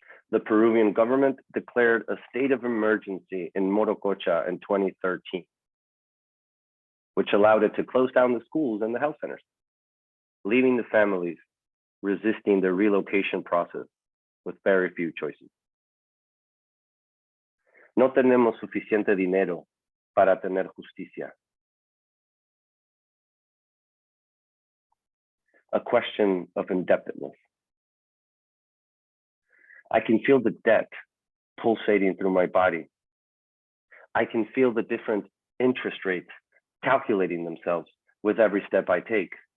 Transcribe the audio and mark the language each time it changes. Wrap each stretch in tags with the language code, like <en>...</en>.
<en>The Peruvian government declared a state of emergency in Morococha in 2013, which allowed it to close down the schools and the health centers, leaving the families resisting the relocation process with very few choices.</en> <es>No tenemos suficiente dinero para tener justicia.</es> <en>A question of indebtedness. I can feel the debt pulsating through my body. I can feel the different interest rates calculating themselves with every step I take.</en>